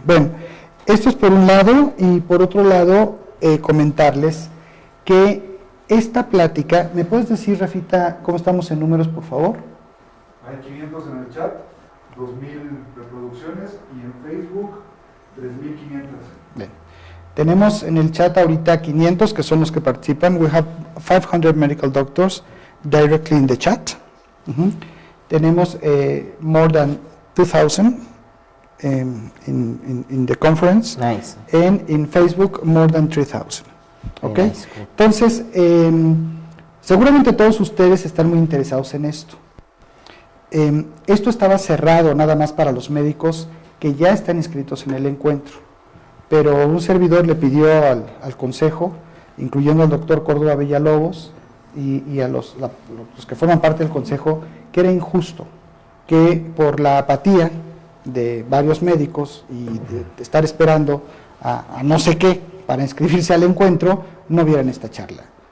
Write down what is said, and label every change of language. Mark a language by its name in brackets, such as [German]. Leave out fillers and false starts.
[Spanish] Bueno, esto es por un lado, y por otro lado, comentarles que esta plática, ¿me puedes decir, Rafita, cómo estamos en números, por favor? Hay 500 en el chat, 2000 reproducciones y en Facebook 3500. Bien. Tenemos en el chat ahorita 500 que son los que participan. [English] We have 500 medical doctors directly in the chat. [Spanish] Tenemos [English] more than 2000 in the conference. Nice. And in Facebook more than 3000. [Spanish] ¿Ok? [English] Very nice, cool. [Spanish] Entonces, seguramente todos ustedes están muy interesados en esto. Esto estaba cerrado nada más para los médicos que ya están inscritos en el encuentro, pero un servidor le pidió al consejo, incluyendo al doctor Córdoba Villalobos y a los que forman parte del consejo, que era injusto que por la apatía de varios médicos y de estar esperando a no sé qué para inscribirse al encuentro, no vieran esta charla.